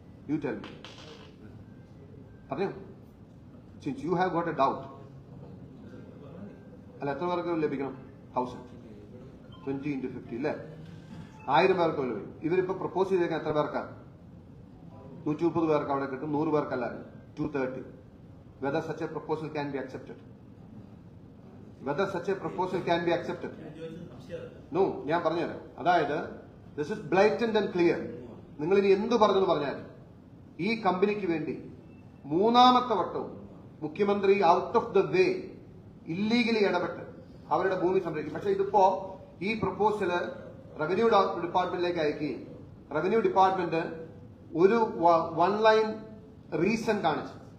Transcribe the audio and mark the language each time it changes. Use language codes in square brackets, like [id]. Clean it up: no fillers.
[en] You tell me. [ml] അറിയോ? [en] since you have got a doubt, [ml] അല്ല, എത്ര പേർക്ക് ലഭിക്കണം? 1000, 20 into 50 അല്ലേ? 1000 പേർക്ക് ലഭിക്കും. ഇവരിപ്പോ പ്രപ്പോസ് ചെയ്തേക്കാൻ എത്ര പേർക്കാണ്? 130 പേർക്ക് അവിടെ കിട്ടും, 100 പേർക്കല്ല, 230. [en] Whether such a proposal can be accepted? Whether such a proposal can be accepted? [ml] No, ഞാൻ പറഞ്ഞുതരാം. അതായത് [en] this is blatant and clear. [ml] നിങ്ങൾ ഇനി എന്ത് പറഞ്ഞെന്ന് പറഞ്ഞാൽ ഈ കമ്പനിക്ക് വേണ്ടി മൂന്നാമത്തെ വട്ടവും മുഖ്യമന്ത്രി [en] out of the way illegally [ml] ഇടപെട്ട് അവരുടെ ഭൂമി സംരക്ഷിക്കും. പക്ഷെ ഇതിപ്പോ ഈ പ്രപ്പോസല് റവന്യൂ ഡിപ്പാർട്ട്മെന്റിലേക്ക് അയക്കുകയും റവന്യൂ ഡിപ്പാർട്ട്മെന്റ് ഒരു 1 ലൈൻ റീസൺ കാണിച്ചു.